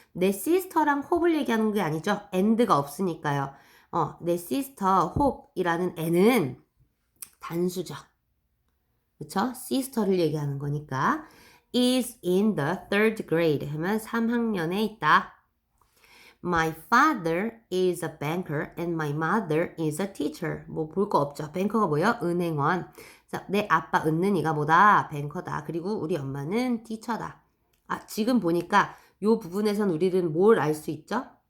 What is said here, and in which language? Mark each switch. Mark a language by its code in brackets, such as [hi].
[ko] 내 sister랑 hope을 얘기하는 게 아니죠. and가 없으니까요. 내 sister Hope이라는 애는 단수죠. 그쵸? sister를 얘기하는 거니까 [en] is in the 3rd grade [ko] 하면 3학년에 있다. [en] My father is a banker and my mother is a teacher. [ko] 뭐 볼 거 없죠. 뱅커가 뭐예요? 은행원. 그래서 내 아빠 은는이가 뭐다? 뱅커다. 그리고 우리 엄마는 티처다. 지금 보니까 요 부분에선 우리는 뭘 알 수 있죠?